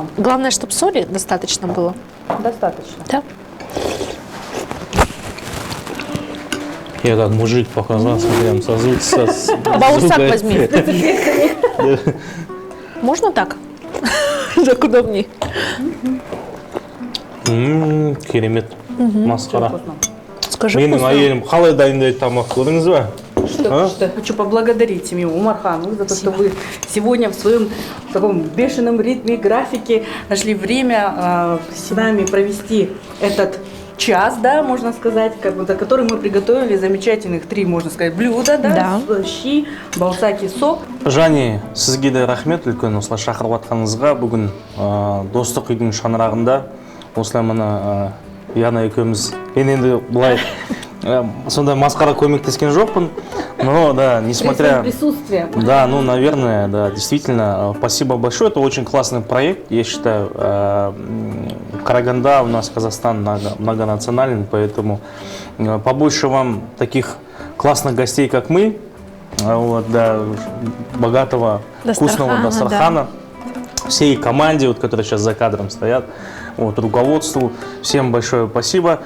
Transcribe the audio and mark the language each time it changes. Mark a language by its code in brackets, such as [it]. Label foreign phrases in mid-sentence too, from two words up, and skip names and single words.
[ru] Главное, чтобы соли достаточно было. Достаточно. Да. Я как мужик показался, прям со Баурсак возьми. Можно так? Так удобнее. [kk] Керемет. Масқара. [ru] Вкусно. Скажи [kk] Менің [ru] вкусно. [kk] әйелім қалай дайындайды тамақ көрдіңіз ба? [ru] А? Что я хочу поблагодарить семью Умархановых за то, что вы сегодня в своем таком бешеном ритме, графике нашли время с нами провести этот час, да, можно сказать, как бы, за который мы приготовили замечательных 3, можно сказать, блюда, да, щи, баурсаки, сок. [kk] Жане, сізге де рахмет үлкен осылай шақырып жатқаныңызға. Бүгін достық үйдің шаңырағында осылай мына Яна екеуміз, мен енді былай сондай масқара көмектескен жоқпын, [ru] но да, несмотря... Присутствие. Да, ну, наверное, да, действительно, спасибо большое, это очень классный проект, я считаю, Караганда у нас, Казахстан многонационален, поэтому побольше вам таких классных гостей, как мы, вот, да, богатого, вкусного дастархана, всей команде, вот, которые сейчас за кадром стоят, вот, руководству, всем большое спасибо.